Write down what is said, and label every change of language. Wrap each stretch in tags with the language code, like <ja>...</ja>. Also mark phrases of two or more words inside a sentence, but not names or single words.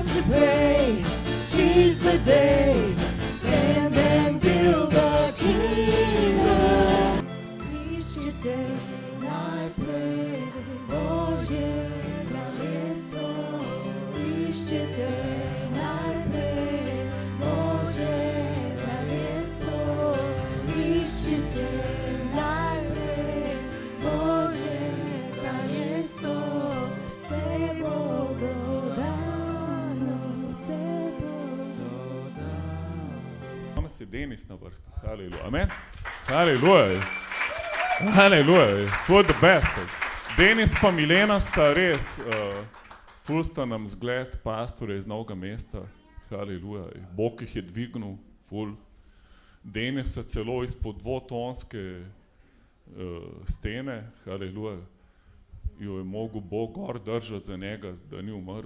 <en>to pray, seize the day, stand and build the kingdom. Each day I pray,</en> <sl>Bože na mesto.</sl> <en>Each day I pray,</en> <sl>Bože na mesto.</sl> <en>Each day I pray,</en> <sl>Bože na mesto. Danes je Denis na vrsti. Haleluja. Amen. Haleluja. Haleluja. To je</sl> <en>the best.</en> <sl>Denis pa Milena sta res, ful sta nam zgled pastore iz Novega Mesta. Haleluja. Bog jih je dvignil, ful. Denis se celo izpod dvotonske stene, haleluja, jo je mogel Bog gor držati za njega, da ni umrl.</sl>